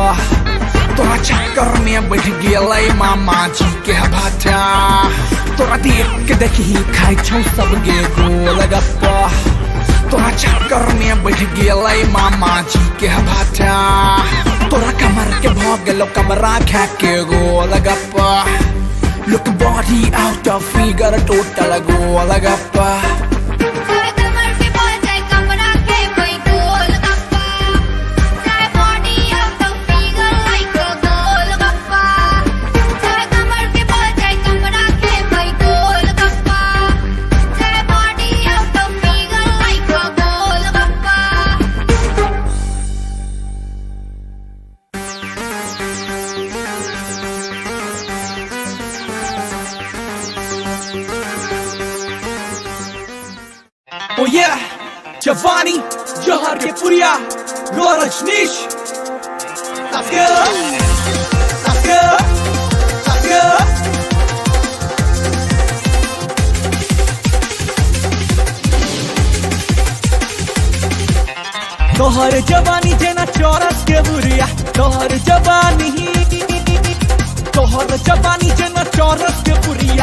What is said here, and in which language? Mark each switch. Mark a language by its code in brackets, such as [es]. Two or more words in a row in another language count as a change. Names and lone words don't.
[mai] तोरा चक्कर में बैठ गेलै मामा जी के भाटा. तोरा देख के देखी खाई छौ सब गे गोलगप्पा. तोरा चक्कर में बैठ गेलै मामा जी के भाटा. तोरा कमर के भाग गेलो कमरा खा के गोलगप्पा. [en] Look body out of figure total गोलगप्पा. [mai] चाहे कमर से बोल दे कमरा के भाई गोलगप्पा. चाहे [en] body out of figure like a [mai] गोलगप्पा. चाहे कमर से बोल दे कमरा के भाई गोलगप्पा. चाहे [en] body out of figure like a [mai] गोलगप्पा. [en] Oh yeah, Giovanni, Johar ke Puriya, Roy Rajneesh. Let's go, let's go, let's go. [mai] तोहर जवानी जेना चौरस के बुरिया. तोहर जवानी जेना चौरस के बुरिया.